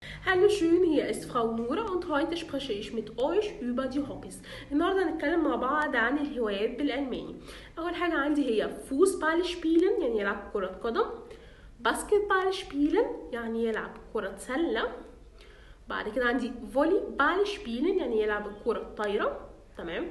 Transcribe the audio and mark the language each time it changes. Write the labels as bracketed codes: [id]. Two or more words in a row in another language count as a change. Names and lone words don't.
[de] Hallo schön, hier ist Frau Nora und heute spreche ich mit euch über die Hobbys. [ar] النهارده هنتكلم مع بعض عن الهوايات بالألماني. أول حاجة عندي هي [de] Fußball spielen [ar] يعني يلعب كرة قدم، [de] Basketball spielen [ar] يعني يلعب كرة سلة. بعد كده عندي [de] Volleyball spielen [ar] يعني يلعب الكرة الطايرة. تمام.